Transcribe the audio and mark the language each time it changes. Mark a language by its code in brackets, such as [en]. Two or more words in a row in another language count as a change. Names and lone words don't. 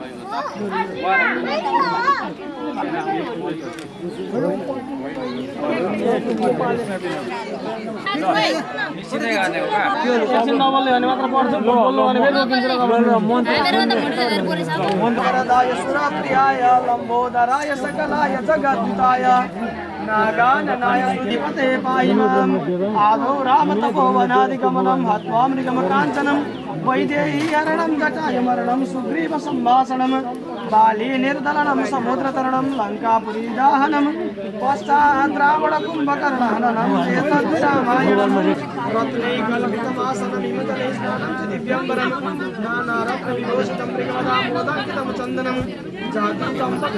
[ne] निश्चितै गर्ने हो का एकछिन नबोल्ने भने मात्र पढ्छु बोल्नु भने फेरि [sa] वरदाय सुरप्रियाय लम्बोदराय सकलाय जगद्विताय नागाननाय सुधिपते पाहि माम् आदौ रामतपोवनादिगमनं हत्वा मृगमकाञ्चनं वैदेही हरणं जटाय मरणं सुग्रीव सम्भाषणं बाली निर्दलनं समुद्रतरणं लङ्कापुरी दाहनं पश्चात् रावण कुम्भकर्णहननं एतद्रामायणं रत्नैकल्पितमासनमिमतले स्नानं च दिव्यम्बरं नानारत्नविभूषितं मृगवदामोदाङ्कितं चन्दनं जातं